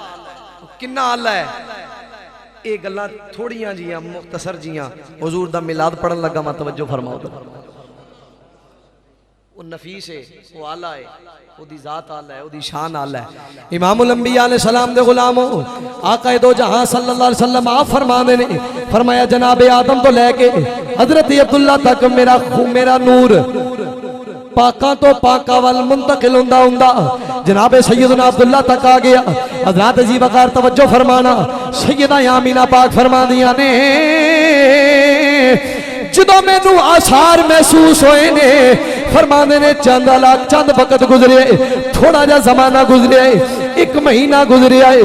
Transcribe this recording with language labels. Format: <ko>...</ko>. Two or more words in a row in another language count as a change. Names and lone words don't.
<pa>کنا اعلیٰ ہے یہ گلاں تھوڑیاں جیاں مختصر جیاں حضور دا میلاد پڑھن لگا میں توجہ فرماؤ. وہ نفیس ہے، وہ اعلیٰ ہے، اودی ذات اعلیٰ ہے، اودی شان اعلیٰ ہے.</pa> <ar>إمام الأنبياء عليه السلام</ar> <pa>دے غلاموں آقا دو جہاں</pa> <ar>صلى الله عليه وسلم</ar> <pa>آپ فرمانے نے فرمایا جناب آدم تو لے کے حضرت عبداللہ تک میرا نور پاکا تو پاکا وال منتقل ہندا ہندا جناب سیدنا عبداللہ تک آ گیا. حضرت جی وقار توجہ فرمانا، سیدہ آمنہ پاک فرمادیاں نے جدوں مینوں آثار محسوس ہوئے نے فرمانے نے چند وقت گزرے، تھوڑا جا زمانہ گزرے، ایک مہینہ گزرے ہے.</pa>